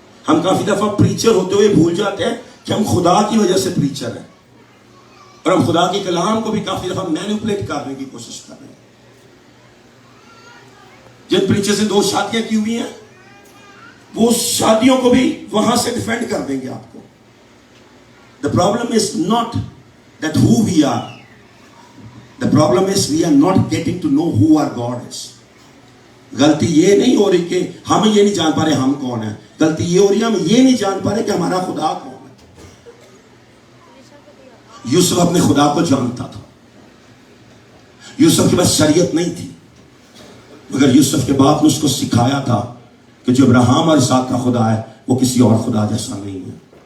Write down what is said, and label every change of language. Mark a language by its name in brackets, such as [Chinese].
[Urdu] ہم کافی دفعہ پریچر ہوتے ہوئے بھول جاتے ہیں کہ ہم خدا کی وجہ سے پریچر ہیں, اور ہم خدا کے کلام کو بھی کافی دفعہ مینیپولیٹ کرنے کی کوشش کر رہے ہیں. جن پریچر سے 2 شادیاں کی ہوئی ہیں, وہ شادیوں کو بھی وہاں سے ڈیفینڈ کر دیں گے آپ کو. [English] The problem is not that who we are. The problem is we are not getting to know who our God is. [Urdu] غلطی یہ نہیں ہو رہی کہ ہم یہ نہیں جان پا رہے ہم کون ہیں, غلطی یہ ہو رہی ہے ہم یہ نہیں جان پا رہے کہ ہمارا خدا کون ہے. یوسف اپنے خدا کو جانتا تھا. یوسف کے پاس شریعت نہیں تھی, مگر یوسف کے باپ نے اس کو سکھایا تھا کہ جو ابراہیم اور اسحاق کا خدا ہے وہ کسی اور خدا جیسا نہیں ہے.